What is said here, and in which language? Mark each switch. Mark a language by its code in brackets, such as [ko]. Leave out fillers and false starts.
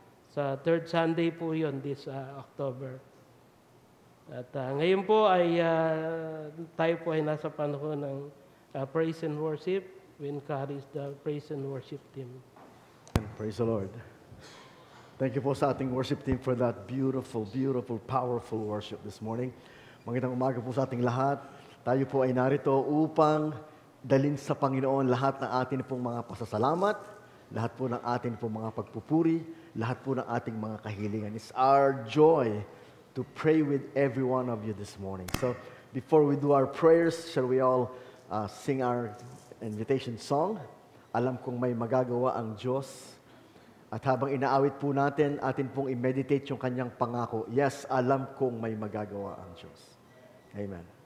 [tl] Sa [en] third Sunday [tl] po yon [en] this October. [tl] At ngayon po ay tayo po ay nasa panahon ng [en] praise and worship. We encourage the praise and worship team. Praise the Lord. Thank you [tl] po sa ating [en] worship team for that beautiful, beautiful, powerful worship this morning. [tl] Magandang umaga po sa ating lahat. Tayo po ay narito upang dalhin sa Panginoon lahat ng atin pong mga pasasalamat, lahat po ng atin pong mga pagpupuri, lahat po ng ating mga kahilingan. [en] It's our joy to pray with every one of you this morning. So, before we do our prayers, shall we all sing our invitation song? [tl] Alam kong may magagawa ang Diyos. At habang inaawit po natin, atin pong i-meditate yung kanyang pangako. Yes, alam kong may magagawa ang Diyos. Amen.